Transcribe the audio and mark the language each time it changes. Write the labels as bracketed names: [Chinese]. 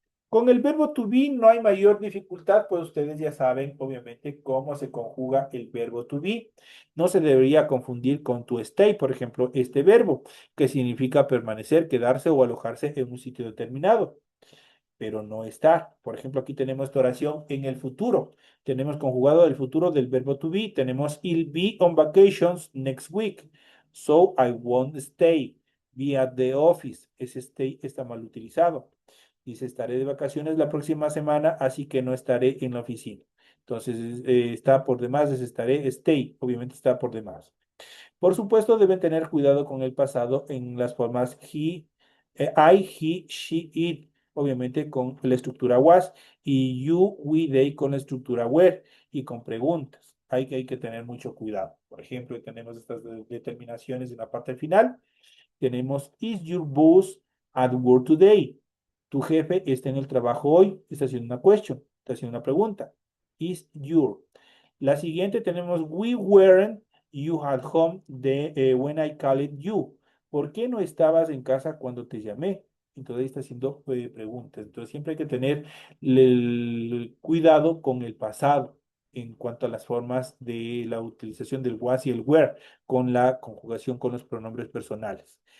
[Spanish] Con el verbo to be no hay mayor dificultad, pues ustedes ya saben, obviamente, cómo se conjuga el verbo to be. No se debería confundir con to stay, por ejemplo, este verbo, que significa permanecer, quedarse o alojarse en un sitio determinado, pero no estar. Por ejemplo, aquí tenemos esta oración en el futuro. Tenemos conjugado el futuro del verbo to be. [English] Tenemos I'll be on vacations next week, so I won't stay. Be at the office. [Spanish] Ese stay está mal utilizado. Dice, estaré de vacaciones la próxima semana, así que no estaré en la oficina. Entonces, está por demás, es estaré, stay, obviamente está por demás. Por supuesto, deben tener cuidado con el pasado en las formas I, he, she, it, obviamente con la estructura was, y you, we, they con la estructura were, y con preguntas. Hay que tener mucho cuidado. Por ejemplo, tenemos estas determinaciones en la parte final. [English] Tenemos, is your boss at work today? [Spanish] Tu jefe está en el trabajo hoy, está haciendo una question, está haciendo una pregunta. [English] Is your. La siguiente tenemos, we weren't you at home when I called you. [Spanish] ¿Por qué no estabas en casa cuando te llamé? Entonces ahí está haciendo preguntas. Entonces siempre hay que tener el cuidado con el pasado en cuanto a las formas de la utilización del was y el were con la conjugación con los pronombres personales.